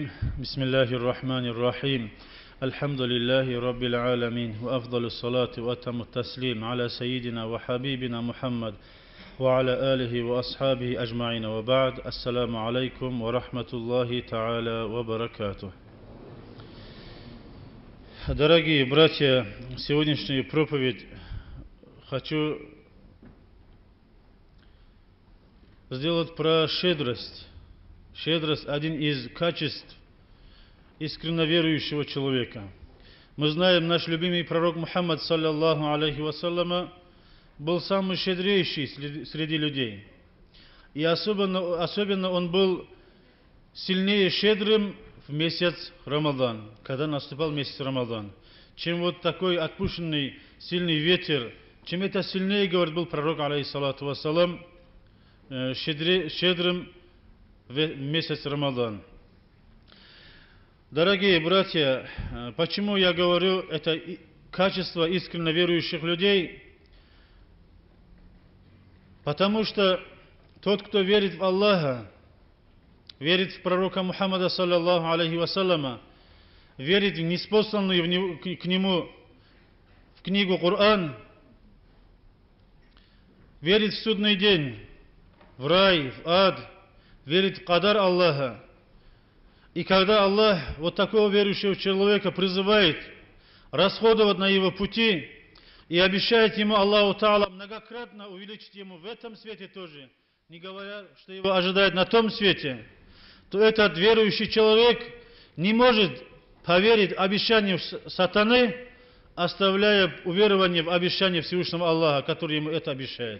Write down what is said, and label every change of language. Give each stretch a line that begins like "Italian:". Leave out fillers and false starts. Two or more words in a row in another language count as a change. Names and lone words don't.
Arabic: بسم الله الرحمن الرحيم. الحمد لله رب العالمين وأفضل الصلاة وأتم التسليم على سيدنا وحبيبنا محمد وعلى آله وأصحابه أجمعين وبعد. السلام عليكم ورحمة الله تعالى وبركاته.
Russian: Дорогие братья, сегодняшнюю проповедь хочу сделать про щедрость. Щедрость – один из качеств искренне верующего человека. Мы знаем, наш любимый пророк Мухаммад,
Arabic: صلى الله عليه وسلم,
Russian: был самый щедрейший среди людей. И особенно он был сильнее щедрым в месяц Рамадан, когда наступал месяц Рамадан. Чем вот такой отпущенный сильный ветер, чем это сильнее, говорит, был пророк,
Arabic: عليه الصلاة والسلام,
Russian: щедрым в месяц Рамадан. Дорогие братья, почему я говорю это качество искренне верующих людей? Потому что тот, кто верит в Аллаха, верит в пророка Мухаммада,
Arabic: صلى الله عليه وسلم,
Russian: верит в ниспосланную к нему в книгу Коран, верит в судный день, в рай, в ад, верит в кадар Аллаха. И когда Аллах вот такого верующего человека призывает расходовать на его пути и обещает ему
Arabic: الله تعالى
Russian: многократно увеличить ему в этом свете тоже, не говоря, что его ожидает на том свете, то этот верующий человек не может поверить обещанию сатаны, оставляя уверование в обещание Всевышнего Аллаха, который ему это обещает.